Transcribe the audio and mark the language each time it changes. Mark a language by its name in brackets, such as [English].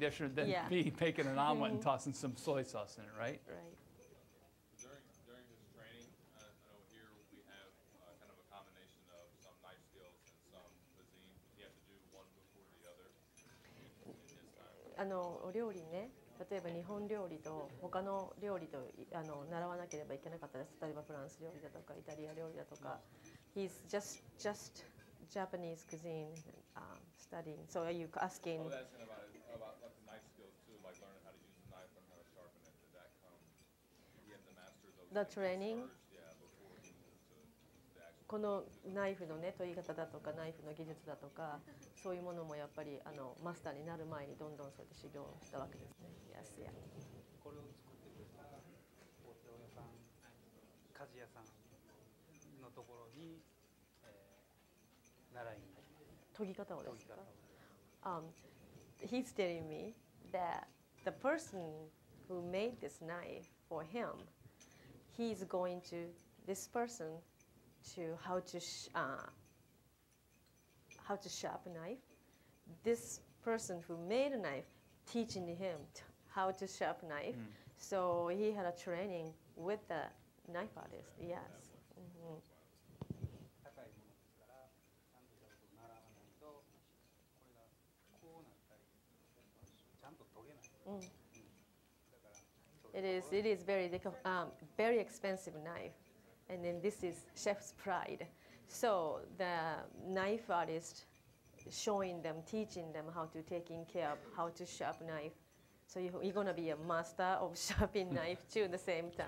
[English] different than yeah. making an omelet and tossing some soy sauce in it, right? Right. During his training, I know here we have kind of a combination of some knife skills and some cuisine. He had to do one before the other in his time. [Japanese] お料理ね、例えば日本料理と他の料理と習わなければいけなかったです。例えばフランス料理だとかイタリア料理だとか。 [English] He's just Japanese cuisine studying. So are you asking? I was asking about like the knife skills too, like learning how to use the knife, learning how to sharpen it. Did that come? Did he have to master those The things training? first, yeah, before he moved to the actual. [Japanese] このナイフのね研ぎ方だとかナイフの技術だとかそういうものもやっぱりマスターになる前にどんどんそうやって修行したわけですね。 [English] Yes, yeah. [Japanese] これを作ってくれた包丁屋さん、鍛冶屋さんのところに、習いに研ぎ方をですか研ぎ方を。 [English] He's telling me that the person who made this knife for him, he's going to this person to how to sharp a knife. This person who made a knife teaching him how to sharp knife. So he had a training with the knife artist. Yes. [Japanese] 高いものですからちゃんとしたことを習わないとこれがこうなったりちゃんと研げない、だから [English] It is very expensive knife, and then this is chef's pride. So the knife artist showing them, teaching them how to taking care of how to sharp knife. So you're gonna be a master of sharpening knife too at the same time.